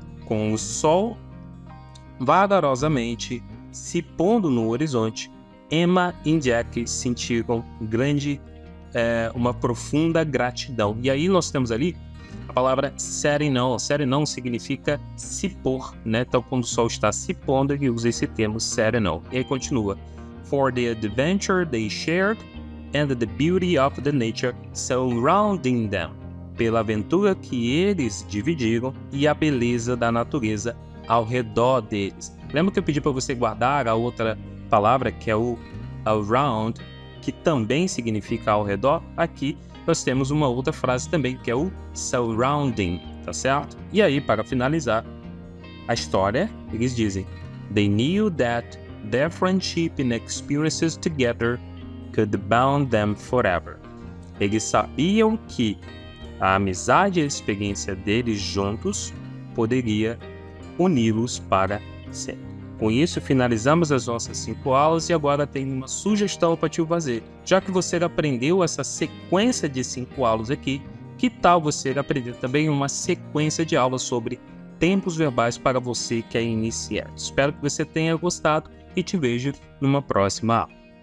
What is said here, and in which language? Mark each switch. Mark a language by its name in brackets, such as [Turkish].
[Portuguese] Com o sol vagarosamente se pondo no horizonte, Emma e Jack sentiram uma profunda gratidão. E aí nós temos ali a palavra setting on. Setting on significa se pôr, né? Então quando o sol está se pondo, ele usa esse termo setting on. E aí continua. [English] For the adventure they shared and the beauty of the nature surrounding them. [Portuguese] Pela aventura que eles dividiram e a beleza da natureza ao redor deles. Lembra que eu pedi para você guardar a outra palavra, que é o around, que também significa ao redor? Aqui nós temos uma outra frase também, que é o surrounding, tá certo? E aí, para finalizar a história, eles dizem [English] They knew that their friendship and experiences together could bound them forever. [Portuguese] Eles sabiam que a amizade e a experiência deles juntos poderia uni-los para sempre. Com isso, finalizamos as nossas 5 aulas e agora tem uma sugestão para te fazer. Já que você aprendeu essa sequência de 5 aulas aqui, que tal você aprender também uma sequência de aulas sobre tempos verbais para você que é iniciante? Espero que você tenha gostado e te vejo numa próxima aula.